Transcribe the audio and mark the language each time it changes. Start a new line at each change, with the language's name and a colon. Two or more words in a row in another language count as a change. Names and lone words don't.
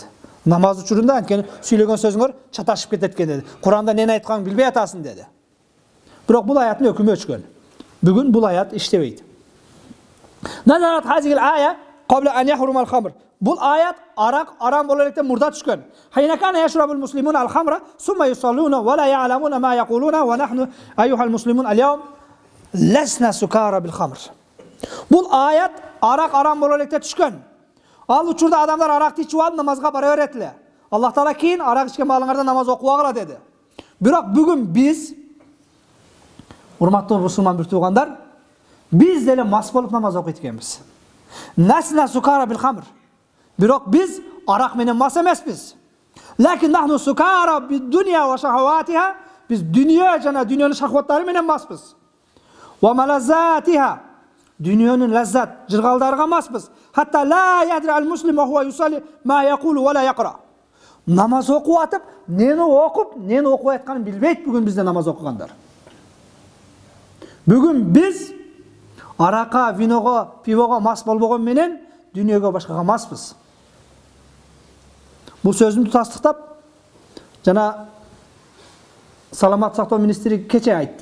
Kyrgyz: Намаз учурунда анткени сүйлөгөн сөзүңөр чаташып кетет экен деди. Куранда нени айтканын билбей атасың деди. Бирок бул аяттын өкүмү өчкөн. Бүгүн бул аят иштебейт.
Arabic: نزلت هذه الآية قبل أن يحرم الخمر.
Kyrgyz: Бул аят арак арам боло электен мурда түшкөн.
Arabic: حين كان يشرب المسلمون الخمر ثم يصلون ولا يعلمون ما يقولون ونحن أيها المسلمون اليوم لسنا سكارى بالخمر.
Kyrgyz: Бул аят арак арам боло электен түшкөн. Ал учурда адамдар аракты ичип алып намазга бара берет эле. Аллах Таала кийин арак ичкен маалыңарда намаз окубагыла деди. Бирок бүгүн биз, урматтуу мусулман бир туугандар, биз деле мас болуп намаз окуйт экенбиз.
Arabic: لسنا سكارى بالخمر.
Kyrgyz: Бирок биз арак менен мас эмеспиз.
Arabic: لكن نحن سكارى بالدنيا وشهواتها.
Kyrgyz: Биз дүйнө жана дүйнөнүн шахваттары менен маспыз.
Arabic: وملذاتها.
Kyrgyz: Дүйнөнүн лаззат, жыргалдарга маспыз.
Arabic: حتى لا يدري المسلم وهو يصلي ما يقول ولا يقرأ.
Kyrgyz: Намаз окуп атып, нени окуп, нени окуп атканын билбейт бүгүн бизде намаз окугандар. Бүгүн биз арака, виного, пивого мас болбогон менен дүйнөгө башкага маспыз. Бул сөзүмдү тастыктап, жана саламат сактоо министри кече айтты.